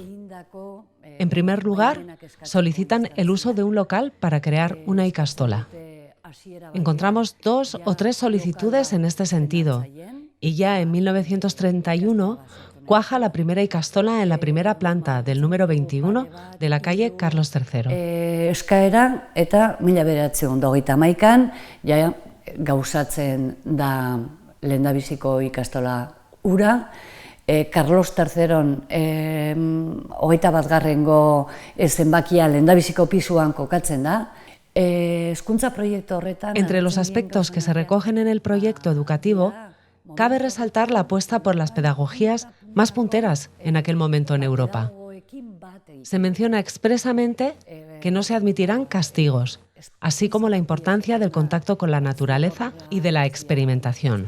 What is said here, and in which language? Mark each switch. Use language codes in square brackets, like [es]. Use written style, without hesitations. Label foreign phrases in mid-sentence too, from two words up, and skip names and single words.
[es] En primer lugar, solicitan el uso de un local para crear una ikastola. Encontramos 2 o 3 solicitudes en este sentido y ya en 1931 cuaja la primera ikastola en la primera planta del número 21 de la calle Carlos III. [eu] Eskaera eta 1921an ja gauzatzen da lehendabiziko ikastola ura. Carlos III 21. Zenbakia lehendabiziko pisuan kokatzen da. [es] Entre los aspectos que se recogen en el proyecto educativo, cabe resaltar la apuesta por las pedagogías más punteras en aquel momento en Europa. Se menciona expresamente que no se admitirán castigos, así como la importancia del contacto con la naturaleza y de la experimentación.